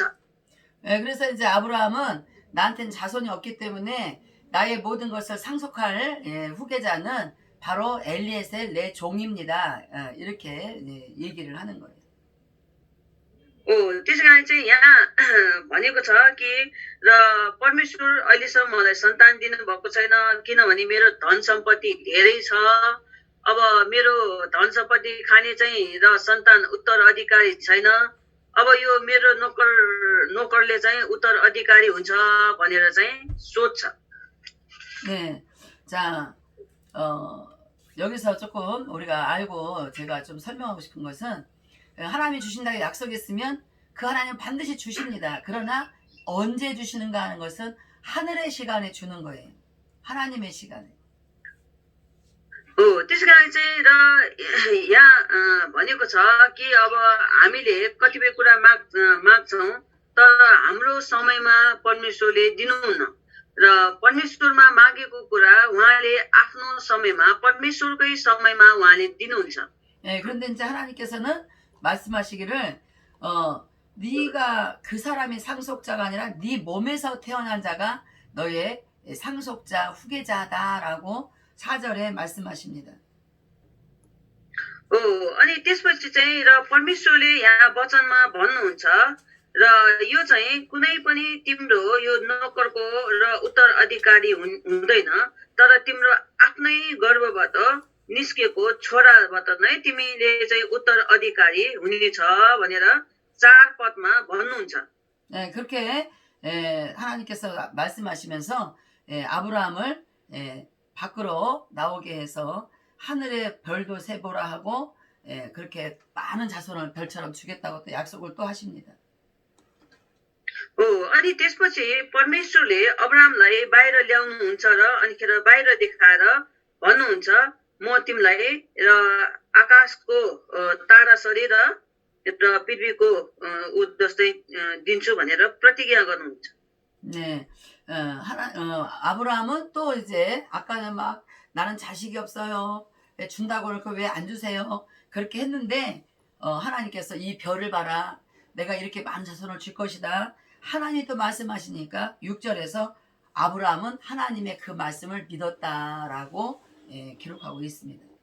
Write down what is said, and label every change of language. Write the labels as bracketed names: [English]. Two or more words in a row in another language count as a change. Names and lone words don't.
[Korean] 예, 그래서 이제 아브라함은 나한테는 자손이 없기 때문에 나의 모든 것을 상속할 후계자는 바로 엘리에셀 내 종입니다. 이렇게 얘기를 하는 거예요. [Nepali] त्यसै कारण चाहिँ यहाँ भनेको छ कि र परमेश्वर अहिलेसम्म मलाई सन्तान दिनु भएको छैन किनभने मेरो धन सम्पत्ति धेरै छ अब मेरो धन सम्पत्ति खाने चाहिँ र सन्तान उत्तराधिकारी छैन अब यो मेरो नोकरले चाहिँ उत्तराधिकारी हुन्छ भनेर चाहिँ सोध्छ [Korean] 네. 자, 여기서 조금 우리가 알고 제가 좀 설명하고 싶은 것은 하나님이 주신다고 약속했으면 그 하나님 반드시 주십니다. 그러나 언제 주시는가 하는 것은 하늘의 시간에 주는 거예요. 하나님의 시간에. [Nepali] त्यसै कारण चाहिँ र यहाँ भनेको छ कि अब हामीले कतिपय कुरा माग्छौँ तर हाम्रो समयमा परमेश्वरले दिनुहुन्न र परमेश्वरमा मागेको कुरा उहाँले आफ्नो समयमा परमेश्वरकै समयमा उहाँले दिनुहुन्छ [Korean] 예, 그런데 이제 하나님께서는 말씀하시기를 네가 그 사람이 상속자가 아니라 네 몸에서 태어난 자가 너의 상속자 후계자다라고 4절에 말씀하십니다. [Nepali] अनि त्यसपछि चाहिँ र परमेश्वरले यहाँ वचनमा भन्नुहुन्छ र यो चाहिँ कुनै पनि तिम्रो यो नोकरको र उत्तराधिकारी हुँदैन तर तिम्रो आफ्नै गर्भबाट निस्केको छोराबाट नै तिमीले चाहिँ उत्तराधिकारी हुनेछ भनेर 4 पदमा भन्नुहुन्छ [Korean] 네, 그렇게 하나님께서 말씀하시면서 아브라함을 밖으로 나오게 해서 하늘의 별도 세보라 하고 그렇게 많은 자손을 별처럼 주겠다고 또 약속을 또 하십니다. [Nepali] अनि त्यसपछि परमेश्वरले अब्राहमलाई बाहिर ल्याउनुहुन्छ र अनिखेर बाहिर देखाएर भन्नुहुन्छ म तिमीलाई र आकाशको तारासरी र पृथ्वीको जस्तै दिन्छु भनेर प्रतिज्ञा गर्नुहुन्छ [Korean] 네, 아브라함은 또 이제 아까는 막 나는 자식이 없어요. 왜 준다고 그러고 왜 안 주세요? 그렇게 했는데 하나님께서 이 별을 봐라. 내가 이렇게 많은 자손을 줄 것이다. 하나님이 또 말씀하시니까 6절에서 아브라함은 하나님의 그 말씀을 믿었다라고 기록하고 있습니다.